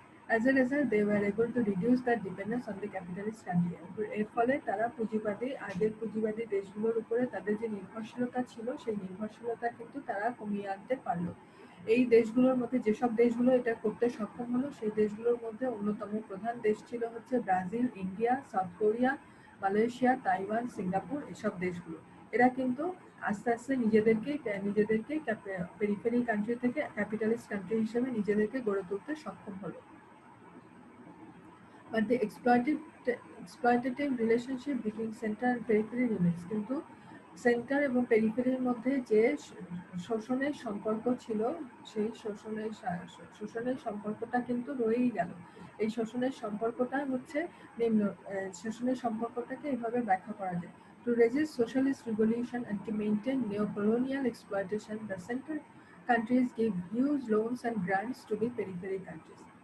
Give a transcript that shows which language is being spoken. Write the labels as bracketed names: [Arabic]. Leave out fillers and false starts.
[English] As a result, they were able to reduce their dependence on the capitalist country. [Bangla] এর ফলে তারা আগের পুঁজিবাদী দেশগুলোর উপরে তাদের যে নির্ভরশীলতা ছিল, সেই নির্ভরশীলতা কিন্তু তারা কমিয়ে আনতে পারলো। এই দেশগুলোর মধ্যে যেসব দেশগুলো এটা করতে সক্ষম হলো, সেই দেশগুলোর মধ্যে অন্যতম প্রধান দেশ ছিল হচ্ছে Brazil, India, south Korea, Malaysia, Taiwan, Singapore, এসব দেশগুলো। এরা কিন্তু আস্তে আস্তে নিজেদেরকে পেরিফেরি কান্ট্রি থেকে ক্যাপিটালিস্ট কান্ট্রি হিসেবে নিজেদেরকে গড়ে তুলতে সক্ষম হলো। [English] But the exploitative relationship between center and periphery remains. [Bangla] কিন্তু সেন্টার এবং পেরিফেরির মধ্যে যে শোষণের সম্পর্ক ছিল, সেই শোষণের সম্পর্কটা কিন্তু রয়েই গেল। এই শোষণের সম্পর্কটা হচ্ছে শোষণের সম্পর্কটাকে এভাবে ব্যাখ্যা করা যায়। [English] To resist socialist revolution and to maintain neo-colonial exploitation, the center countries gave huge loans and grants to the periphery countries.